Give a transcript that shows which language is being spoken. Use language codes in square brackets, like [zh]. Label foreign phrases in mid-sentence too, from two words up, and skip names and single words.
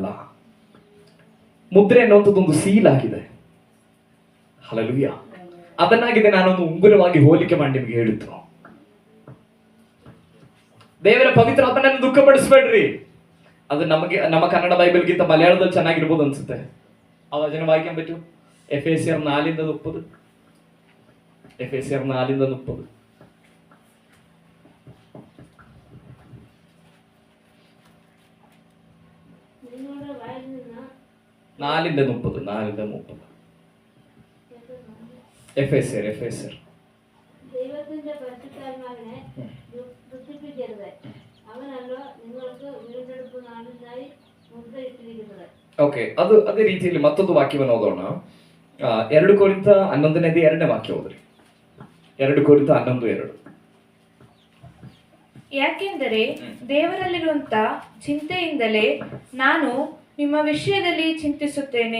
[kn] ಮುದ್ರೆ ಅನ್ನುವಂಥದ್ದೊಂದು ಸೀಲ್ ಆಗಿದೆ. ಹಲ್ಲೆಲೂಯಾ. ಅದನ್ನಾಗಿದೆ ನಾನೊಂದು ಉಂಗುರವಾಗಿ ಹೋಲಿಕೆ ಮಾಡಿ ನಿಮ್ಗೆ ಹೇಳಿದ್ದು. ದೇವರ ಪವಿತ್ರಾತ್ಮನನ್ನು ದುಃಖಪಡಿಸಬೇಡ್ರಿ. ಅದು ನಮ್ಮ ಕನ್ನಡ ಬೈಬಲ್ಗಿಂತ ಮಲಯಾಳದಲ್ಲಿ ಚೆನ್ನಾಗಿರ್ಬೋದು ಅನ್ಸುತ್ತೆ. ಆ ವಚನ ವಾಕ್ಯ പറ്റൂ. എഫേസ്യർ 4:30. [ml] എഫേസ്യർ 4:30. 4:30. എഫേസ്യർ ദൈവത്തിന്റെ പരിശുദ്ധാത്മാവിനെ ദുഃഖിപ്പിക്കരുത്. അവനല്ലോ നിങ്ങൾക്ക് വീണ്ടെടുപ്പ് നാളിനായി മുദ്രയിട്ടിരിക്കുന്നത്. [kn] ಓಕೆ, ಅದೇ ರೀತಿಯಲ್ಲಿ ಮತ್ತೊಂದು ವಾಕ್ಯವನ್ನು ಓದೋಣ. 2 ಕೊರಿಂಥ 11:2 ವಾಕ್ಯ ಓದ್ರಿ. 2 ಕೊರಿಂಥ 11:2. ಯಾಕೆಂದರೆ ದೇವರಲ್ಲಿರುವಂತ ಚಿಂತೆಯಿಂದಲೇ ನಾನು ನಿಮ್ಮ ವಿಷಯದಲ್ಲಿ ಚಿಂತಿಸುತ್ತೇನೆ.